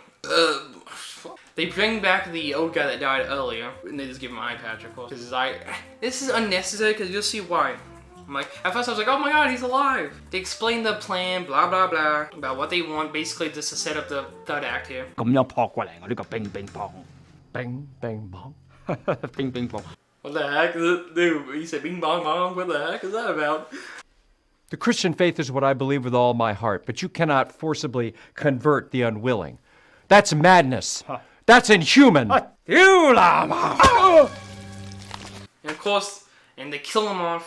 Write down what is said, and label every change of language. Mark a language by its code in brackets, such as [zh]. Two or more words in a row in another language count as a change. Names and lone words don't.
[en] They bring back the old guy that died earlier, and they just give him an eye patch, of course. This is unnecessary, because you'll see why. At first I was like, oh my god, he's alive. They explain the plan, blah blah blah, about what they want, basically just to set up the third act here. [yue] 咁樣撲過嚟，我呢個乒乒乓，乒乒乓，乒乒乓。 [en] What the heck? Dude, he said bing bong bong, what the heck is that about? The Christian faith is what I believe with all my heart, but you cannot forcibly convert the unwilling. That's madness. That's inhuman. And of course, and they kill him off.